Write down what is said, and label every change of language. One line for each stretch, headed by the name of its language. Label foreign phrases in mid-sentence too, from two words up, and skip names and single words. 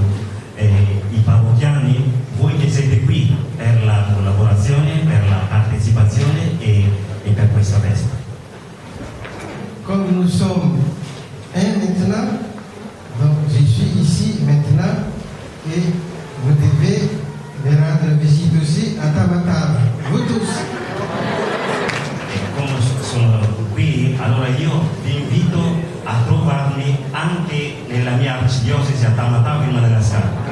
Italian: i parrocchiani, voi che siete qui per la collaborazione, per la partecipazione e per questa festa.
French: Comme nous sommes un maintenant, donc je suis ici maintenant et vous devez me rendre visite aussi à Tamatave, vous tous.
Italian: E come sono qui, allora io vi invito a trovarmi anche nella mia arcidiocesi a Tamatave, in una della scala.